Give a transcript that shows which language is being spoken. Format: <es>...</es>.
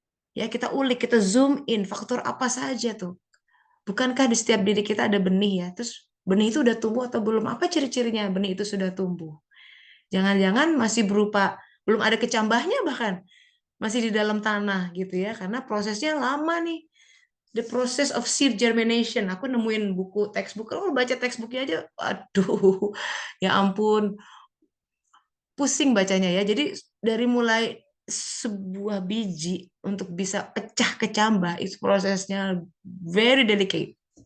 <id>Ya, kita ulik, kita zoom in, faktor apa saja tuh. Bukankah di setiap diri kita ada benih ya? Terus benih itu udah tumbuh atau belum? Apa ciri-cirinya benih itu sudah tumbuh? Jangan-jangan masih berupa, belum ada kecambahnya bahkan. Masih di dalam tanah gitu ya. Karena prosesnya lama nih.</id> <en>The process of seed germination.</en> <id>Aku nemuin buku textbook. Kalau baca textbooknya aja, aduh, ya ampun, pusing bacanya ya. Jadi dari mulai sebuah biji untuk bisa pecah kecambah itu prosesnya</id> <en>very delicate.</en>